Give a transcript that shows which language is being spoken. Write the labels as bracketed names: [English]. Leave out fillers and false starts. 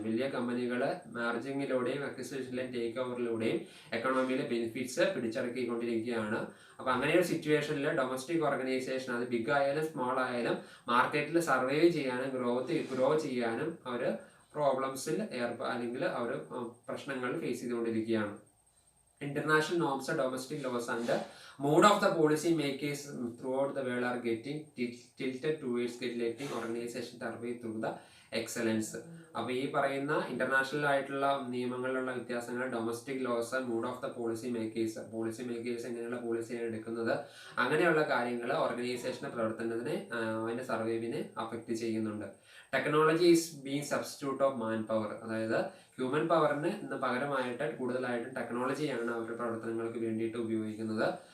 [Malayalam] വലിയ കമ്പനികൾ മെർജിങ്ങിലൂടെയും അക്വിസിഷനിലെയും take ഓവറിലൂടെയും എക്കണോമിയിലെ benefits പിടിച്ചടക്കിക്കൊണ്ടിരിക്കുകയാണ്. അപ്പൊ അങ്ങനെ ഒരു സിറ്റുവേഷനിൽ ഡൊമസ്റ്റിക് ഓർഗനൈസേഷൻ, അത് ബിഗ് ആയാലും സ്മോൾ ആയാലും മാർക്കറ്റിൽ സർവൈവ് ചെയ്യാനും ഗ്രോ ചെയ്യാനും അവർ പ്രോബ്ലംസിൽ അല്ലെങ്കിൽ അവർ പ്രശ്നങ്ങൾ ഫേസ് ചെയ്തുകൊണ്ടിരിക്കുകയാണ്. [English] International norms, domestic laws and mood of the policy makers throughout the world are getting tilted towards letting organization survive through the excellence. [Malayalam] അപ്പോൾ ഈ പറയുന്ന ഇന്റർനാഷണൽ ആയിട്ടുള്ള നിയമങ്ങളിലുള്ള വ്യത്യാസങ്ങൾ, domestic loss, [English] mood of the policy makers [Malayalam] എങ്ങനെയുള്ള പോളിസിയാണ് എടുക്കുന്നത്, അങ്ങനെയുള്ള കാര്യങ്ങൾ ഓർഗനൈസേഷന്റെ പ്രവർത്തനത്തിനെ അതിന്റെ സർവൈവിനെ അഫക്റ്റ് ചെയ്യുന്നുണ്ട്. [English] Technology is being substitute of manpower. [Malayalam] അതായത് ഹ്യൂമൻ പവറിന് ഇന്ന് പകരമായിട്ട് കൂടുതലായിട്ടും ടെക്നോളജിയാണ് അവരുടെ പ്രവർത്തനങ്ങൾക്ക് വേണ്ടിയിട്ട് ഉപയോഗിക്കുന്നത്.